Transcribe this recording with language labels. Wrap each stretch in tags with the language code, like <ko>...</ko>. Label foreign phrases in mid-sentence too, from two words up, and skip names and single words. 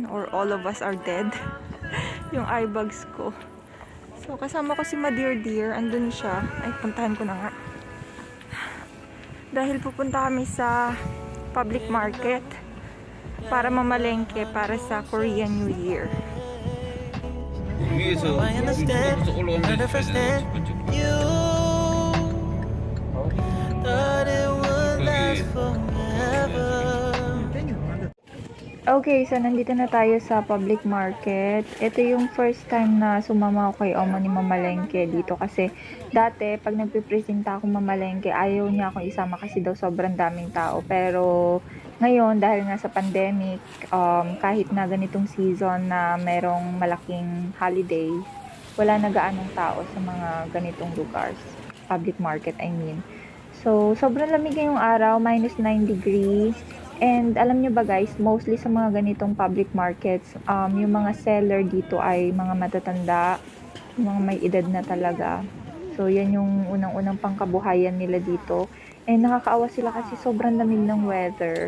<en>Or All of Us Are Dead?</en> <tl>Yung eyebags ko. So, kasama ko si Madear Dear. Andun siya. Ay, puntahan ko na nga. Dahil pupunta kami sa</tl> <en>public market</en> <tl>para mamalengke para sa</tl> <en>Korean New Year.</en> <ko>위에서 오른쪽 올라가면 되잖아요. 첫 번째.</ko> <tl>Okay, so nandito na tayo sa</tl> <en>public market.</en> <tl>Ito yung</tl> <en>first time</en> <tl>na sumama ako kay Omo ni Mamalengke dito kasi dati pag nagpipresenta ako Mamalengke, ayaw niya akong isama kasi daw sobrang daming tao. Pero ngayon, dahil nga sa pandemic, kahit na ganitong season na merong malaking holiday, wala na gaanong tao sa mga ganitong lugar.</tl> <en>Public market, I mean.</en> <tl>So, sobrang lamig ngayong araw, -9 degrees. And alam nyo ba guys, mostly sa mga ganitong</tl> <en>public markets,</en> <tl>yung mga seller dito ay mga matatanda, yung mga may edad na talaga. So, yan yung unang-unang pangkabuhayan nila dito. And nakakaawa sila kasi sobrang lamig ng weather.</tl>